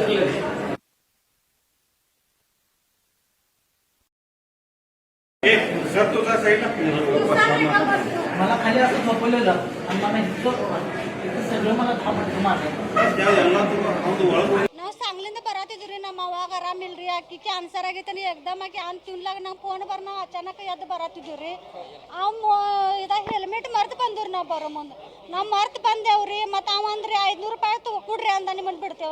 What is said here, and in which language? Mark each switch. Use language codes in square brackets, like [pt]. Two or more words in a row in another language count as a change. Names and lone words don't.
[mr] मला खाली असं झोपवलेलं आणि मला इथं सगळं मला [kn] ನಾವು सांगलींದ ಬರತ್ತಿದ್ರಿ ನಮ್ಮ ಅವಾಗ ಆರಾಮಿಲ್ರಿ ಆಕಿ ಕ್ಯಾನ್ಸರ್ ಆಗೈತೆ ಎಕ್ದಮ್ ಆಕಿ ಅಂತ ತಿನ್ಲಾಗ ನಂಗೆ ಫೋನ್ ಬರ್ ನಾವು ಅಚಾನಕ್ ಎದ್ದು ಬರತ್ತಿದ್ವಿ ಇದ ಹೆಲ್ಮೆಟ್ ಮರ್ತು ಬಂದ್ರಿ ನಾವು ಬರೋ ಮುಂದೆ ನಾವು ಮರ್ತು ಬಂದೇವ್ರಿ ಮತ್ತು ಅವ ಅಂದ್ರಿ 500 ರೂಪಾಯಿ ಕೊಡ್ರಿ ಅಂದ ನಿಮ್ಮನ್ನು ಬಿಡ್ತೇವೆ